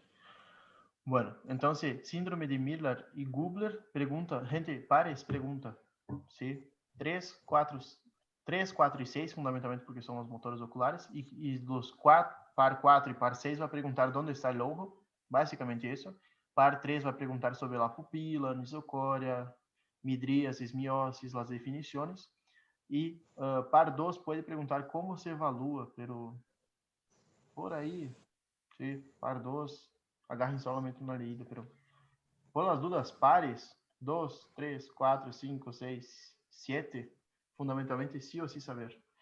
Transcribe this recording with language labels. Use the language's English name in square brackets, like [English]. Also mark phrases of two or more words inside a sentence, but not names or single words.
[Spanish] Bueno, entonces, síndrome de Miller y Gubler, pregunta, gente, pares, pregunta, ¿sí? 3, 4 y 6, fundamentalmente porque son los motores oculares, y los par 4 y par 6 va a preguntar dónde está el ojo, básicamente eso. Par 3 va a preguntar sobre la pupila, nisocória, midríasis, miosis, las definiciones. Y par 2 puede preguntar cómo se evalúa, pero por ahí, ¿sí? Par 2, agarren solamente una leída, pero por las dudas, pares, 2, 3, 4, 5, 6, 7, fundamentalmente sí o sí saber.